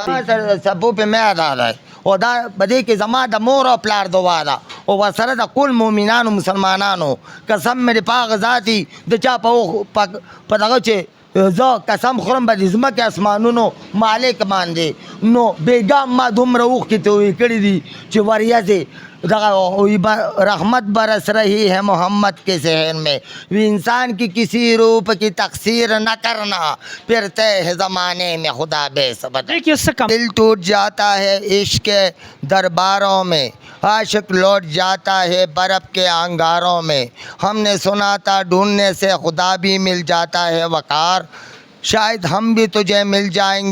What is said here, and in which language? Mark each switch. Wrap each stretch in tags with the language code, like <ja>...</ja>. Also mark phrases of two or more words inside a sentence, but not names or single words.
<ps>دا سبو په مې ادا دی او دا بده کې زما د مور او پلار دعا ده او ورسره د ټول مؤمنانو مسلمانانو قسم مې د پاک ذاتي د چا په دغه چې زه قسم خورم به د ځمکې اسمانونو مالک باندې نو بېګا ما دومره اوښکې تویې کړي دي چې وریځې</ps> <ur>رحمت برس رہی ہے محمد کے ذہن میں وہ انسان کی کسی روپ کی تقصیر نہ کرنا پھرتے ہے زمانے میں خدا بے سبد. دل ٹوٹ جاتا ہے عشق کے درباروں میں عاشق لوٹ جاتا ہے برف کے انگاروں میں ہم نے سنا تھا ڈھونڈنے سے خدا بھی مل جاتا ہے وقار شاید ہم بھی تجھے مل جائیں</ur>